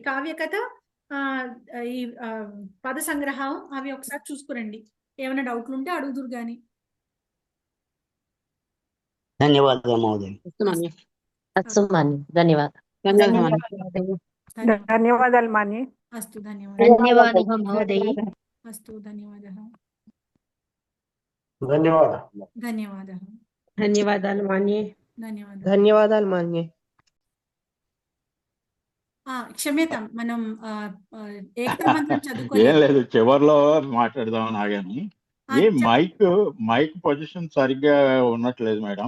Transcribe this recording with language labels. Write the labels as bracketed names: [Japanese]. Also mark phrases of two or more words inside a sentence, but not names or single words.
[Telugu] కావ్య కథ, ఈ పద సంగ్రహం అవి ఒకసారి చూసుకురండి. ఏమైనా డౌట్లు ఉంటే అడుగుదురు గాని. ధన్యవాదాలు మహోదయ. ధన్యవాదాలు. ధన్యవాదాలు మాన్య. [Sanskrit] अस्तु धन्यवादः धन्यवादः महोदये। अस्तु धन्यवादः [Telugu] ధన్యవాదాలు [Sanskrit] धन्यवादः [Telugu] ధన్యవాదాలు మాన్యే. ధన్యవాదాలు ధన్యవాదాలు మాన్యే. క్షమ్యతాం మనం ఏకతా మంత్రం ఏం చదువుకోలేదు. లేదు, చివర్లో మాట్లాడదామని ఆగాను. ఈ మైక్ పొజిషన్ సరిగ్గా ఉన్నట్లేదు మేడం.